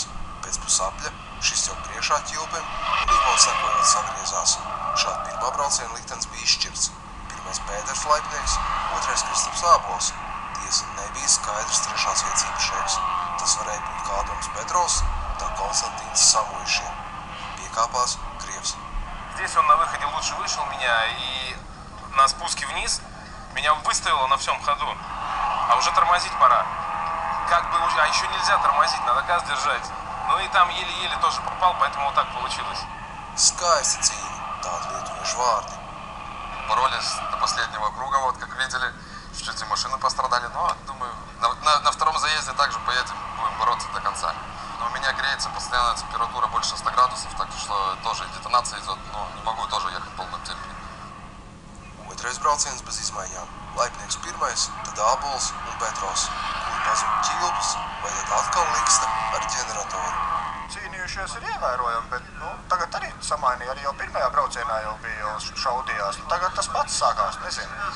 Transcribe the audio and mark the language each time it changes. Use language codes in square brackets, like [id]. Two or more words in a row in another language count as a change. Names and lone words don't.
[lv] Pēc pusapļa šis jau priekšā Ķilpim un Ivo sekojot sagriezās. Šādi pirmā brauciena liktenis bija izšķirts. Pirmais Pēters laipnieks, otrais Kristaps Ābols. Tiesa nebija skaidrs trešās vietas īpašnieks. Tas varēja būt kā Adoms Petrovs, tā Konstantīns Samuišiem. Piekāpās Krievs. [ru] Здесь он на выходе лучше вышел меня, и на спуске вниз меня выставило на всем ходу. А уже тормозить пора. А еще нельзя тормозить, надо газ держать. И там еле-еле тоже попал, поэтому вот так получилось. [lv] Skaisti cīņa, tādi lietuviešu vārdi. [ru] Боролись до последнего круга, вот как видели, чуть-чуть и машины пострадали, но думаю, на втором заезде также поедем, будем бороться до конца. Но у меня греется постоянная температура больше 100 градусов, так что тоже детонация идет, но не могу тоже ехать в полном темпе. [lv] Otrais brauciens bez izmaiņām. Laipnieks pirmais, tad Ābols un Petrovs. Kuri pazuda Ķilpis, vai tad atkal liksta ar ģeneratoru. Cīnījušies ir ievērojami, bet tagad arī samainīja. Arī jau pirmajā braucienā jau bija jau šaudījās. Tagad tas pats sākās, nezinu.